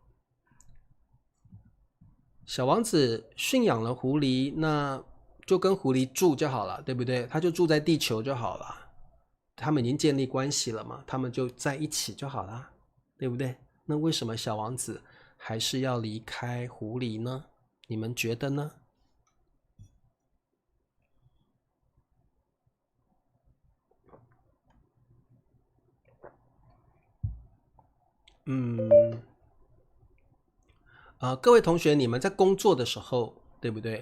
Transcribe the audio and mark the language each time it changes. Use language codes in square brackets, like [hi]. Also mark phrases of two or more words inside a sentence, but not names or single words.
[zh] 小王子馴養了狐狸，那就跟狐狸住就好了，對不對？他就住在地球就好了，他們已經建立關係了嘛，他們就在一起就好了，對不對？那為什麼小王子還是要離開狐狸呢？你們覺得呢？各位同學，你們在工作的時候，對不對？